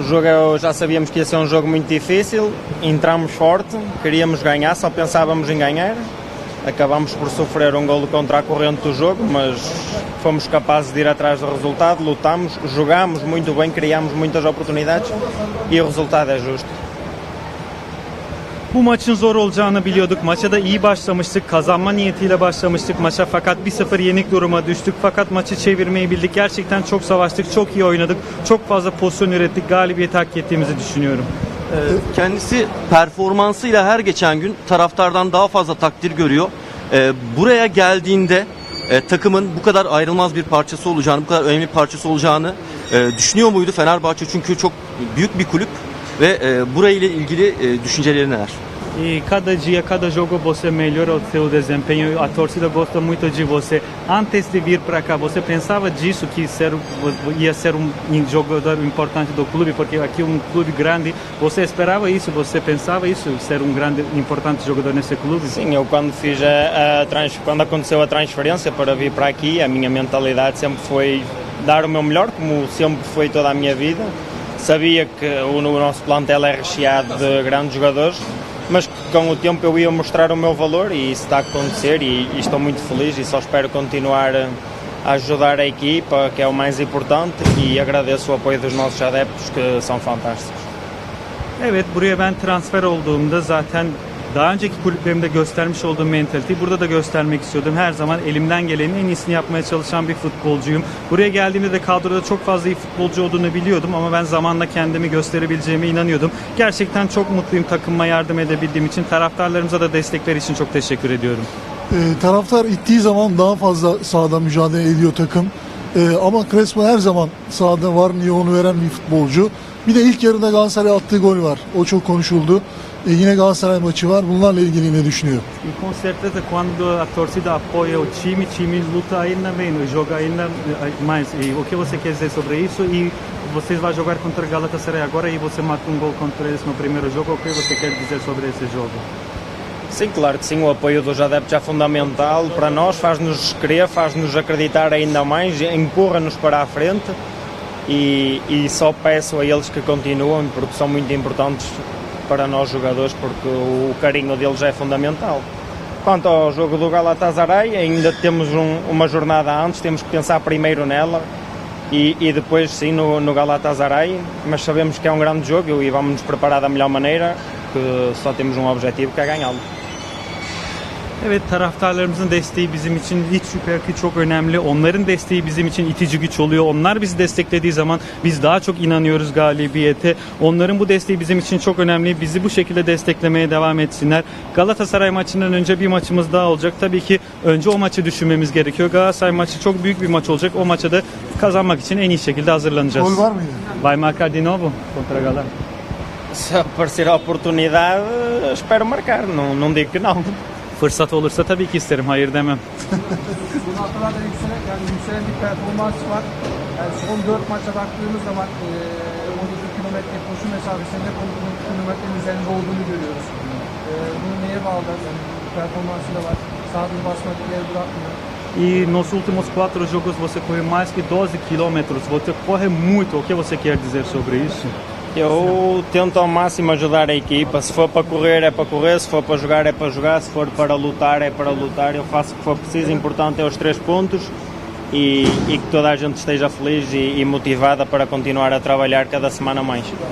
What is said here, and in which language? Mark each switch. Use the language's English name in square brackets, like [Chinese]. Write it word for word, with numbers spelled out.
[Portuguese] O jogo, já sabíamos que ia ser um jogo muito difícil, entramos forte, queríamos ganhar, só pensávamos em ganhar. Acabámos por sofrer um golo contra a corrente do jogo, mas fomos capazes de ir atrás do resultado, lutámos, jogámos muito bem, criámos muitas oportunidades e o resultado é justo. [Turkish] Bu maçın zor olacağını biliyorduk. Maça da iyi başlamıştık. Kazanma niyetiyle başlamıştık maça. Fakat bir sıfır yenik duruma düştük. Fakat maçı çevirmeyi bildik. Gerçekten çok savaştık, çok iyi oynadık. Çok fazla pozisyon ürettik. Galibiyeti hak ettiğimizi düşünüyorum. Kendisi performansıyla her geçen gün taraftardan daha fazla takdir görüyor. Buraya geldiğinde takımın bu kadar ayrılmaz bir parçası olacağını, bu kadar önemli bir parçası olacağını düşünüyor muydu Fenerbahçe? Çünkü çok büyük bir kulüp. Ve e, burayla ilgili e, düşünceleri neler? [Portuguese] E cada dia, cada jogo você melhora o seu desempenho. A torcida gosta muito de você. Antes de vir para cá, você pensava disso, que ser, ia ser um jogador importante do clube? Porque aqui é um clube grande. Você esperava isso? Você pensava isso? Ser um grande, importante jogador nesse clube? Sim, eu quando, fiz a, a trans, quando aconteceu a transferência para vir para aqui, a minha mentalidade sempre foi dar o meu melhor, como sempre foi toda a minha vida. Sabia que o nosso plantel é recheado de grandes jogadores, mas que com o tempo eu ia mostrar o meu valor e isso está a acontecer e, e estou muito feliz e só espero continuar a ajudar a equipa, que é o mais importante, e agradeço o apoio dos nossos adeptos, que são fantásticos. [Turkish] Evet, buraya ben transfer olduğumda zaten daha önceki kulüplerimde göstermiş olduğum mentaliteyi burada da göstermek istiyordum. Her zaman elimden gelenin en iyisini yapmaya çalışan bir futbolcuyum. Buraya geldiğimde de kadroda çok fazla iyi futbolcu olduğunu biliyordum ama ben zamanla kendimi gösterebileceğime inanıyordum. Gerçekten çok mutluyum takımıma yardım edebildiğim için. Taraftarlarımıza da destekleri için çok teşekkür ediyorum. E, taraftar ittiği zaman daha fazla sahada mücadele ediyor takım. E, ama Crespo her zaman sahada var, niye onu veren bir futbolcu. Bir de ilk yarıda Galatasaray'a attığı gol var. O çok konuşuldu. E yine Galatasaray maçı var. Bunlarla ilgili ne düşünüyor? [Portuguese] Com certeza, quando a torcida apoia o time, o time luta ainda menos, joga ainda mais. E o que você quer dizer sobre isso? E vocês vão jogar contra Galatasaray agora e você mata um gol contra eles no primeiro jogo. O que você quer dizer sobre esse jogo? Sim, claro que sim. O apoio dos adeptos é fundamental para nós, faz-nos crer, faz-nos acreditar ainda mais, empurra-nos para a frente. E, e só peço a eles que continuem, porque são muito importantes para nós jogadores, porque o carinho deles é fundamental. Quanto ao jogo do Galatasaray, ainda temos um, uma jornada antes, temos que pensar primeiro nela e, e depois sim no, no Galatasaray, mas sabemos que é um grande jogo e vamos nos preparar da melhor maneira, que só temos um objetivo, que é ganhá-lo. [Turkish] Evet, taraftarlarımızın desteği bizim için hiç şüphe ki çok önemli. Onların desteği bizim için itici güç oluyor. Onlar bizi desteklediği zaman biz daha çok inanıyoruz galibiyete. Onların bu desteği bizim için çok önemli. Bizi bu şekilde desteklemeye devam etsinler. Galatasaray maçından önce bir maçımız daha olacak. Tabii ki önce o maçı düşünmemiz gerekiyor. Galatasaray maçı çok büyük bir maç olacak. O maça da kazanmak için en iyi şekilde hazırlanacağız. Gol var mıydı? [Portuguese] Vai marcar de novo contra Galatasaray. Se aparecer a oportunidade, espero marcar. Não, não digo que não. [Turkish] Fırsat olursa tabii ki isterim, hayır demem. Bu haftalarda yükselen, yani yükselen bir performans var. Yani son dört maça baktığımız zaman e, on iki kilometre koşu mesafesinde on iki kilometrenin üzerinde olduğunu görüyoruz. E, bunu neye bağlı? Yani performansı da var. Sabit basmak yer bırakmıyor. [Portuguese] E nos últimos quatro jogos você correu mais que doze quilômetros. Você corre muito. O que você quer dizer sobre isso? Eu tento ao máximo ajudar a equipa, se for para correr é para correr, se for para jogar é para jogar, se for para lutar é para lutar, eu faço o que for preciso, o importante é os três pontos e, e que toda a gente esteja feliz e, e motivada para continuar a trabalhar cada semana mais.